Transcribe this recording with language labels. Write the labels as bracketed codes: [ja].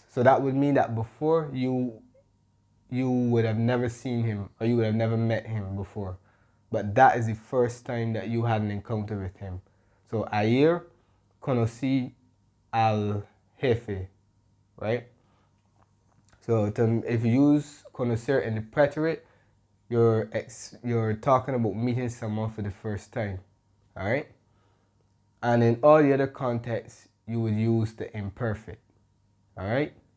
[en] So that would mean that before you would have never seen him, or you would have never met him before. But that is the first time that you had an encounter with him. [es] So ayer conocí al jefe, right? [en] So if you use conocer in the preterite, you're talking about meeting someone for the first time, all right? And in all the other contexts, you would use the imperfect, all right?